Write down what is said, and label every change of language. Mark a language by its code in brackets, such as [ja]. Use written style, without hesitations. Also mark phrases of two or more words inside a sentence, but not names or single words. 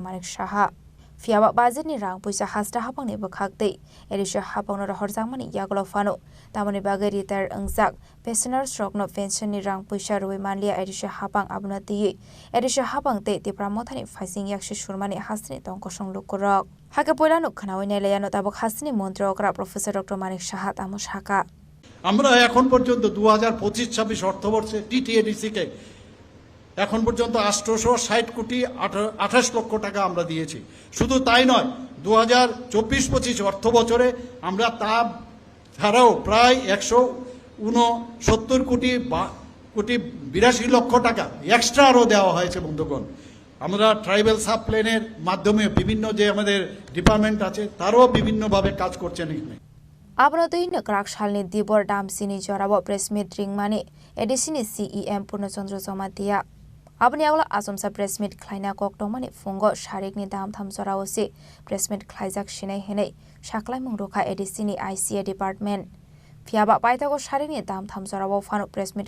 [trp] Manik Shaha fiaba budget ni rang puisa hasta hapang ni bakhakdei erisha hapang no horjangmani yaglo fano tamani bagai retire angjak pensioner stroke no pension ni rang puisa roi manlia erisha hapang abna ti erisha hapang te pramothani faising yakshi surmani hastini tongkosong lukurok Hake poila no khanawi nelayano tabok hasini মন্ত্রী okra professor Dr. Manik Shaha tamu shaka [bn] আমরা এখন পর্যন্ত 2025-26 অর্থবর্ষে টিটিএডিসি কে এখন পর্যন্ত 860 কোটি 28 লক্ষ টাকা আমরা দিয়েছি শুধু তাই নয় 2024-25 অর্থ বছরে আমরা তা ছাড়াও প্রায় 169 কোটি 82 লক্ষ টাকা এক্সট্রা আরো দেওয়া হয়েছে বন্ধুগণ আমরা ট্রাইবাল সাব প্ল্যানের মাধ্যমে বিভিন্ন যে আমাদের ডিপার্টমেন্ট আছে তারও বিভিন্নভাবে কাজ করছেন এখানে [trp] Abnodoi nakrak shalni dibor damsini jorabo press meet ring mani edisini CEM Purnachandra Jomatia Abni agla asomsa press meet khlaina koktongmani fungo sharikni dam tham joraosi press meet khlaijak shinai henei shaklai mungrokha edisini ICA department Fiaba paitago sharikni dam tham jorabo fano press meet